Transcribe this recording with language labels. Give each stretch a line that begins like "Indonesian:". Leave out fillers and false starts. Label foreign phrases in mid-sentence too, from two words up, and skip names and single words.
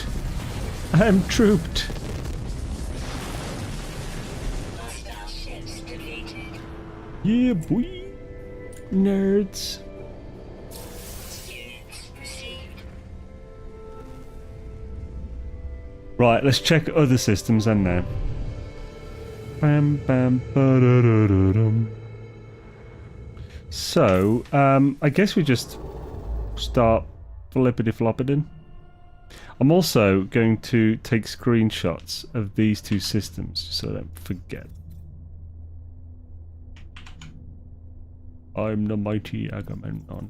English: I'm trooped. Yeah, boy. Nerds. Right, let's check other systems then now. Bam, bam, ba-da-da-da-dum. So, I guess we just start flippity-floppity. I'm also going to take screenshots of these two systems so I don't forget. I'm the mighty Agamemnon.